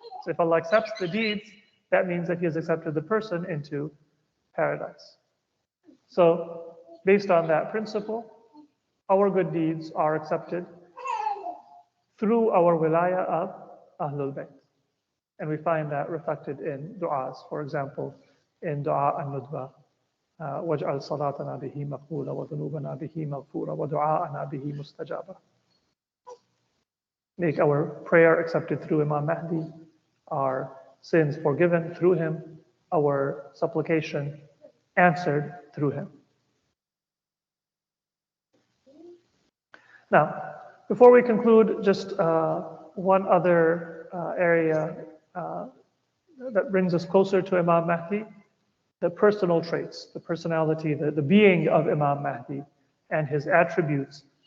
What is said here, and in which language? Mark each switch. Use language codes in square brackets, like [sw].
[en] So if Allah accepts the deeds, that means that He has accepted the person into paradise. So based on that principle, our good deeds are accepted through our wilaya of Ahlul Bayt. And we find that reflected in du'as. For example, in du'a an-nudba, [ar] وَاجْعَلْ صَلَاتَنَا بِهِ مَقْبُولَ وَذُنُوبَنَا بِهِ مَغْفُورَ وَدُعَاءَنَا بِهِ مُسْتَجَابَ. [en] Make our prayer accepted through Imam Mahdi, our sins forgiven through him, our supplication answered through him. Now, before we conclude, just one other area that brings us closer to Imam Mahdi, the personal traits, the personality, the being of Imam Mahdi and his attributes.